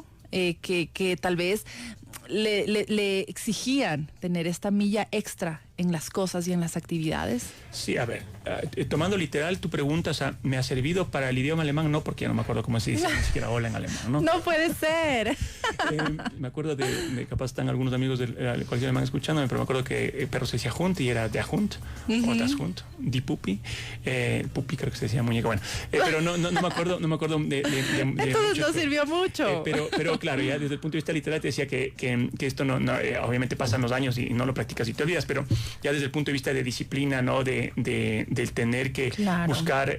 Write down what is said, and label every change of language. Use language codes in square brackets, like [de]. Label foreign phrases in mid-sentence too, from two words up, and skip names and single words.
[es] Que tal vez le exigían tener esta milla extra en las cosas y en las actividades. Sí, a ver, tomando literal tu pregunta, o sea, ¿me ha servido para el idioma alemán? No, porque ya no me acuerdo cómo se dice ni siquiera hola en alemán, ¿no? No puede ser. Me acuerdo de capaz están algunos amigos del colegio alemán escuchándome, pero me acuerdo que perro se decía Hund y era [de] der Hund, [es] o [de] das Hund, die Pupi, [es] Pupi creo que se decía muñeca, bueno, pero no me acuerdo de entonces no sirvió mucho. Pero claro, ya desde el punto de vista literal te decía que que esto obviamente pasan los años y no lo practicas y te olvidas, pero ya desde el punto de vista de disciplina, ¿no? Del tener que buscar...